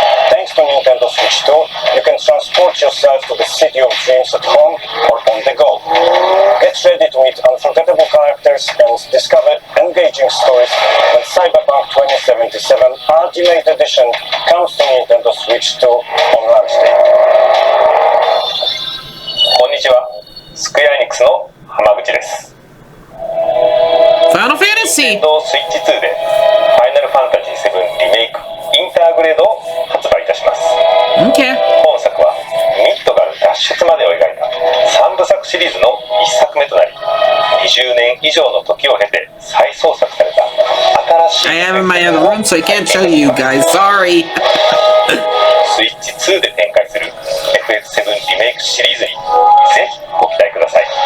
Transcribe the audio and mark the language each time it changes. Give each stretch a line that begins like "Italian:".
English: Thanks to Nintendo Switch 2, you can transport yourself to the city of dreams at home or on the go. Get ready to meet unforgettable characters and discover engaging stories when Cyberpunk 2077 Ultimate Edition comes to Nintendo Switch 2 on launch day.
Japanese: こんにちは、スクエアエニックスの浜口です。
English: Final Fantasy!
Japanese: スイッチ2でファイナルファンタジー7リメイクインターグレードを発売いたします。
English: Okay.
Japanese: 本作はミッドガル脱出までを描いた3部作シリーズの1作目となり、20年以上の時を経て再創作された
English: I am in my other room, so I can't show you guys. Sorry.
Japanese: スイッチ2で展開する FF7 リメイクシリーズにぜひご期待ください。